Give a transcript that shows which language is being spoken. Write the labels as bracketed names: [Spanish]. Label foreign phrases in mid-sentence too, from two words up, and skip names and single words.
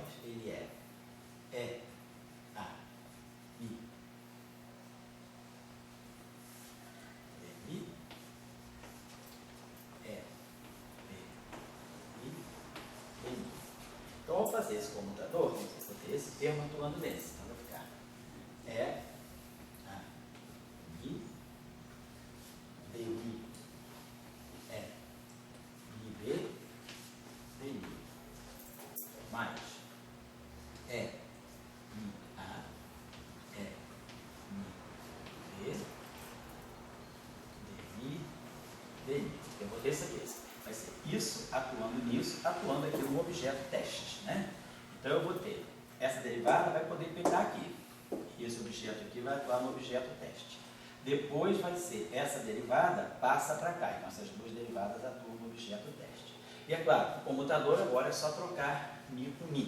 [Portuguese] Ele é A, I, I, então, ao fazer esse comutador, vamos ter esse termo atuando nesse. Então, vai ficar A, I, DI, IB, DI, mais I, A, I, B, DI. Eu vou ter isso aqui. Vai ser isso atuando nisso, atuando aqui no objeto testes, né? Então eu vou ter essa derivada, vai poder pegar aqui. E esse objeto aqui vai atuar no objeto teste. Depois vai ser essa derivada, passa para cá. Então essas duas derivadas atuam no objeto teste. E é claro, o comutador agora é só trocar μ com μ.